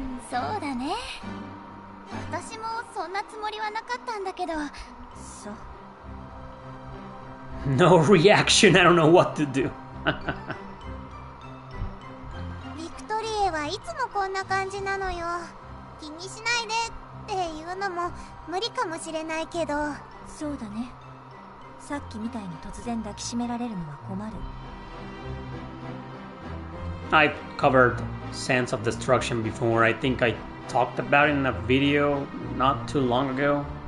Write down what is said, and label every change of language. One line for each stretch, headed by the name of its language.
Japanese: そうだね。私もそんなつもりはなかったんだけど。そう。
English: No reaction, I don't know what to do.
Japanese: ビクトリエはいつもこんな感じなのよ。気にしないでっていうのも無理かもしれないけど。そうだね。さっきみたいに突然抱きしめられるのは困る。
English: I've covered Sense of Destruction before. I think I talked about it in a video not too long ago.